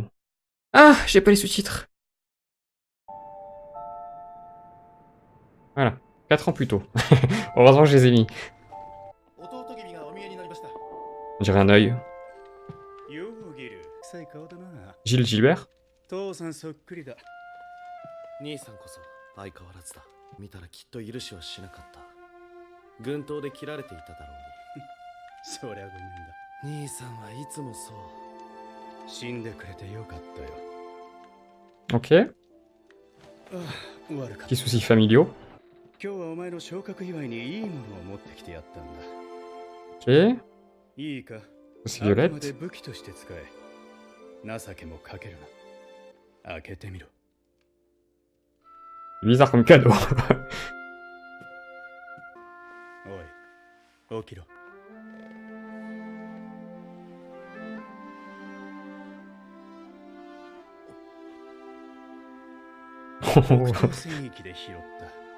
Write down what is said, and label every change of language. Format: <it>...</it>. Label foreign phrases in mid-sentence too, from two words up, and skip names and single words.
<fr>Ah! J'ai pas les sous-titres! Voilà, 4 ans plus tôt. Heureusement que je les ai mis. On dirait un œil. Gilles Gilbert?</fr> <ja>父さんそっくりだ。兄さんこそ相変わらずだ。見たらきっと許しはしなかった。軍刀で切られていただろうに。そりゃごめんだ。兄さんはいつもそう。死んでくれてよかったよ。 OK. 悪かった。</ja> <fr>Petits soucis familiaux.</fr> <ja>今日はお前の昇格祝いにいいものを持ってきてやったんだ。 OK. いいか。</ja> <fr>C'est</fr> <ja>あくまで</ja> <fr>Violette.</fr> <ja>武器として使え。情けもかけるな。開けてみろ。</ja> <fr>Bizarre comme cadeau.</fr> <ja>おい、起きろ。戦役で拾った。</ja>